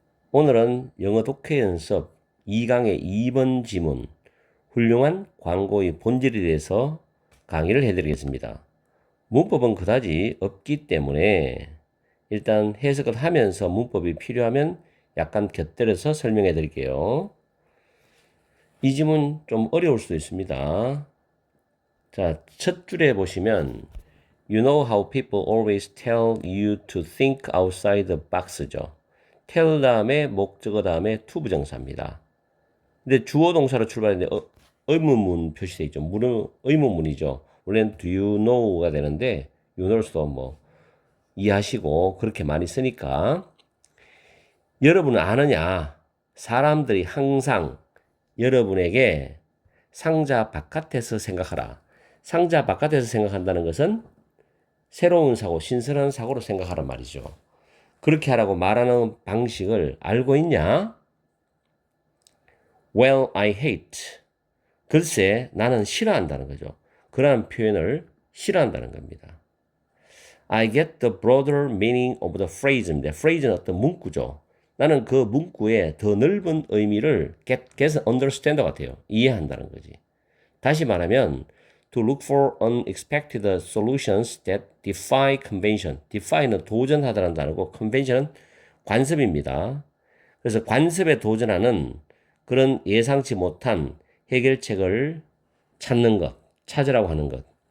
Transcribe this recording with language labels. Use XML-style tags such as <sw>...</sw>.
<ko>오늘은 영어 독해 연습 2강의 2번 지문 훌륭한 광고의 본질에 대해서 강의를 해드리겠습니다. 문법은 그다지 없기 때문에 일단 해석을 하면서 문법이 필요하면 약간 곁들여서 설명해 드릴게요. 이 지문 좀 어려울 수도 있습니다. 자, 첫 줄에 보시면</ko> <en>You know how people always tell you to think outside the box죠.</en> <ko>tell 다음에 목적어 다음에 to 부정사입니다. 근데 주어 동사로 출발했는데 의문문 표시되어 있죠. 의문문이죠. 원래는 do you know가 되는데 you know도 뭐 이해하시고 그렇게 많이 쓰니까 여러분은 아느냐? 사람들이 항상 여러분에게 상자 바깥에서 생각하라. 상자 바깥에서 생각한다는 것은 새로운 사고, 신선한 사고로 생각하란 말이죠. 그렇게 하라고 말하는 방식을 알고 있냐?</ko> <en>Well, I hate.</en> <ko>글쎄, 나는 싫어한다는 거죠. 그러한 표현을 싫어한다는 겁니다.</ko> <en>I get the broader meaning of the phrase입니다. phrase는</en> <ko>어떤 문구죠. 나는 그 문구의 더 넓은 의미를 get은 understand 같아요. 이해한다는 거지. 다시 말하면</ko> <en>to look for unexpected solutions that defy convention.</en> <ko>defy는 도전하다라는 단어고 convention은 관습입니다. 그래서 관습에 도전하는 그런 예상치 못한 해결책을 찾는 것, 찾으라고 하는 것.</ko>